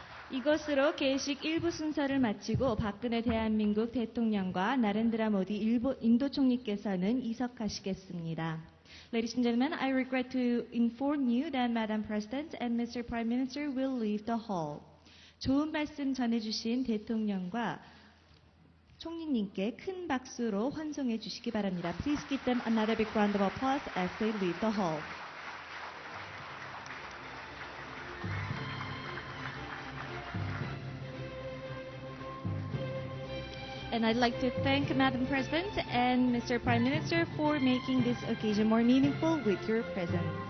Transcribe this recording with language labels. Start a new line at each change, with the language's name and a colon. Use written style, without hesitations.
Korean: 이것으로 개식 1부 순서를 마치고 박근혜 대한민국 대통령과 나렌드라 모디 인도 총리께서는 이석하시겠습니다.
English: Ladies and gentlemen, I regret to inform you that Madam President and Mr. Prime Minister will leave the hall.
Korean: 좋은 말씀 전해주신 대통령과 총리님께 큰 박수로 환송해 주시기 바랍니다.
English: Please give them another big round of applause as they leave the hall. And I'd like to thank Madam President and Mr. Prime Minister for making this occasion more meaningful with your presence.